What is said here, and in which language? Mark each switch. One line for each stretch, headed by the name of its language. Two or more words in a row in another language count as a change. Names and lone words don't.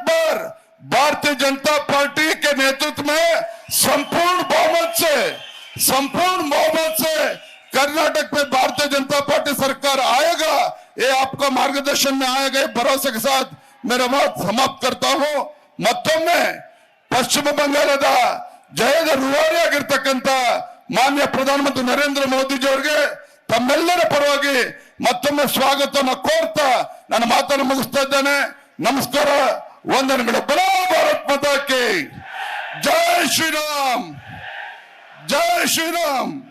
Hindi: बार भारतीय जनता पार्टी के नेतृत्व में संपूर्ण बहुमत से संपूर्ण बहुमत से कर्नाटक में भारतीय जनता पार्टी सरकार आएगा, ये आपका मार्गदर्शन में आएगा, भरोसे के साथ मेरा बात समाप्त करता हूं.
Kannada: ಮತ್ತೊಮ್ಮೆ ಪಶ್ಚಿಮ ಬಂಗಾಳದ ಜಯದ ರೂವಾರಿಯಾಗಿರ್ತಕ್ಕಂಥ ಮಾನ್ಯ ಪ್ರಧಾನಮಂತ್ರಿ ನರೇಂದ್ರ ಮೋದಿಜಿ ಅವರಿಗೆ ತಮ್ಮೆಲ್ಲರ ಪರವಾಗಿ ಮತ್ತೊಮ್ಮೆ ಸ್ವಾಗತವನ್ನು ಕೋರ್ತಾ ನನ್ನ ಮಾತನ್ನು ಮುಗಿಸ್ತಾ ಇದ್ದೇನೆ. ನಮಸ್ಕಾರ, ವಂದನೆಗಳು.
Hindi: बोलो भारत माता की जय श्रीराम, जय श्रीराम.